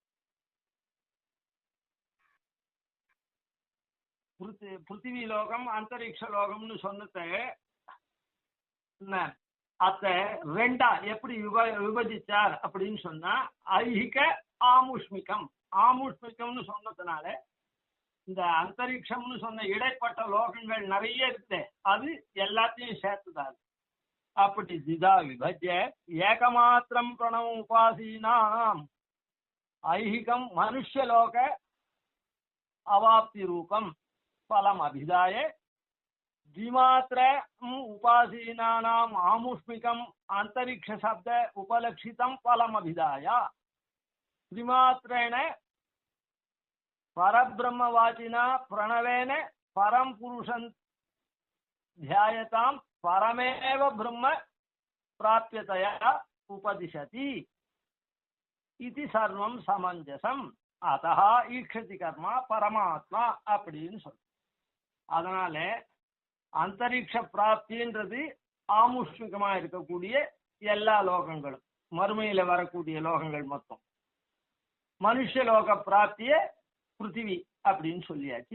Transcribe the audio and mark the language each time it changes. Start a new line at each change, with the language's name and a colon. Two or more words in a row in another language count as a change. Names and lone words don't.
Tamil: பிருத்திவி லோகம் அந்தரிக்ஷ லோகம்னு சொன்னத அத்த ரெண்டா எப்படி விபஜிச்சார் அப்படின்னு சொன்னா, ஐஹிக ஆமுஷ்மிகம், ஆமுஷ்மிகம்னு சொன்னதுனால இந்த அந்தரிக்ஷம்னு சொன்ன இடைப்பட்ட லோகங்கள் நிறைய இருக்கு, அது எல்லாத்தையும் சேர்த்துதாரு.
Sanskrit: அப்படி द्विधा विभज्य एकमात्रं प्रणव उपासीनाम् ऐहिकं मनुष्यलोक अवाप्ति रूपं फलम् अभिधाय द्विमात्र उपासीनानाम आमुष्मिकम अंतरिक्ष शब्द उपलक्षितम फलम अभिधाय त्रिमात्रेण परब्रह्मवाचिना प्रणवेन परम पुरुषं ध्यायताम परमेव ब्रह्म प्राप्यतया उपदिशति
Tamil: இது சர்வம் சமஞ்சசம் அதா ஈக்ஷதி கர்மா பரமாத்மா அப்படின்னு சொல்ற. அதனால அந்தரிக்ஷ பிராப்தின்றது ஆமுஷ்மிகமா இருக்கக்கூடிய எல்லா லோகங்களும், மறுமையில வரக்கூடிய லோகங்கள் மொத்தம். மனுஷலோக பிராப்திய பிருத்திவி அப்படின்னு சொல்லியாச்சு.